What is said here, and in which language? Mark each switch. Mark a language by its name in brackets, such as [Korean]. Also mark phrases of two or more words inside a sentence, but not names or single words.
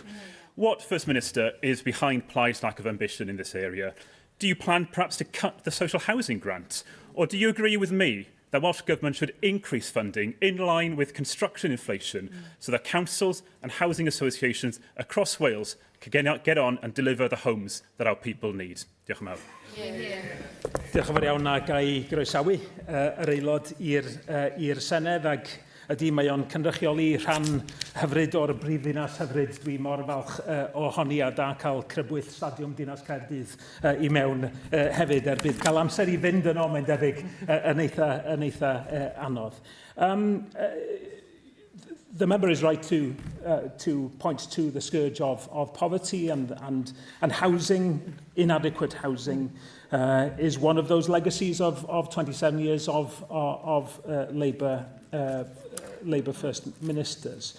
[English] What, First Minister, is behind Plaid's lack of ambition in this area? Do you plan perhaps to cut the social housing grant? Or do you agree with me that Welsh Government should increase funding in line with construction inflation so that councils and housing associations across Wales can get on and deliver the homes that our people need? [Welsh] Diolch yn fawr. Diolch yn fawr iawn ag i groesawu yr aelod i'r Senedd ag ydy mae o'n cynrychioli rhan hyfryd o'r brifddinas hyfryd. Dwi mor falch ohoni a da cael crybwyll stadiwm dinas Caerdydd i mewn hefyd er bydd cael amser i fynd yno mae'n debyg yn eitha anodd. [English] The member is right to point to the scourge of poverty and housing, inadequate housing, is one of those legacies of 27 years of Labour First Ministers.